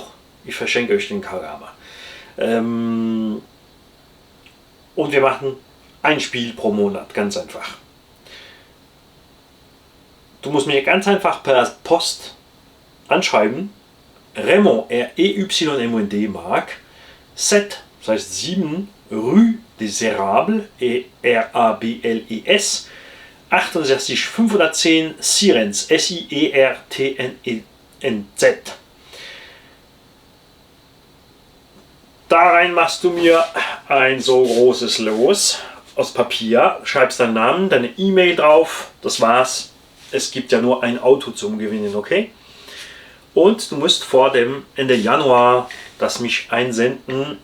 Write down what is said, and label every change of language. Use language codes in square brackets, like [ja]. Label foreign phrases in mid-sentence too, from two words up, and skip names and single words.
[de] Ich verschenke euch den Kagama. Und wir machen ein Spiel pro Monat, ganz einfach. Du musst mir ganz einfach per Post anschreiben. Raymond, R-E-Y-M-O-N-D, Mark, 7, das heißt 7, Rue des Érables, E-R-A-B-L-E-S, 68 510 Sierentz, S-I-E-R-T-N-E-N-Z. Da rein machst du mir ein so großes Los aus Papier, schreibst deinen Namen, deine E-Mail drauf, das war's. Es gibt ja nur ein Auto zum Gewinnen, okay? Und du musst vor dem Ende Januar das mich einsenden.